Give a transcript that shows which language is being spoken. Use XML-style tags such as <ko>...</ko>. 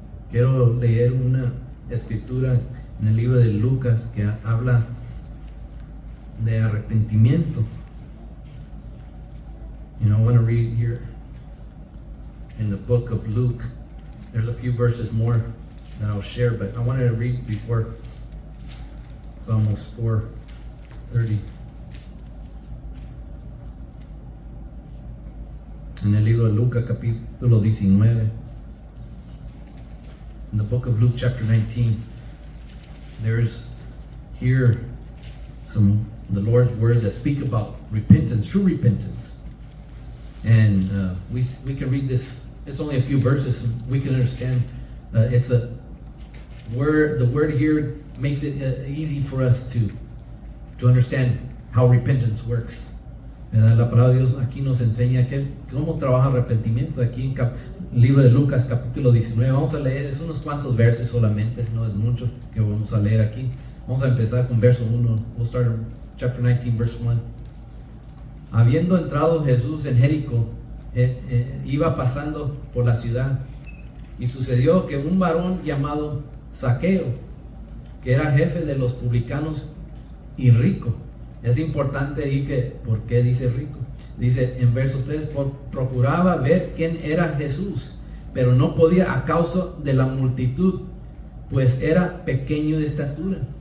<es>Quiero leer una escritura en el libro de Lucas que habla de arrepentimiento.</es> <en>I want to read here in the book of Luke. There's a few verses more that I'll share, but I wanted to read before it's almost 4:30.</en> <es>En el libro de Lucas capítulo 19.</es> <en>In the book of Luke chapter 19, there's here the Lord's words that speak about repentance, true repentance. And we can read this. It's only a few verses. We can understand. It's a word. The word here makes it easy for us to understand how repentance works.</en> <es>La palabra de Dios aquí nos enseña cómo trabaja el arrepentimiento. Aquí en el libro de Lucas capítulo 19 vamos a leer unos cuantos versos solamente, no es mucho que vamos a leer aquí. Vamos a empezar con verso 1.</es> <en>We'll start in chapter 19 verse 1.</en> <es>Habiendo entrado Jesús en Jericó, iba pasando por la ciudad, y sucedió que un varón llamado Zaqueo, que era jefe de los publicanos y rico. Es importante ahí que, ¿por qué dice rico? Dice en verso 3, procuraba ver quién era Jesús, pero no podía a causa de la multitud, pues era pequeño de estatura.</es>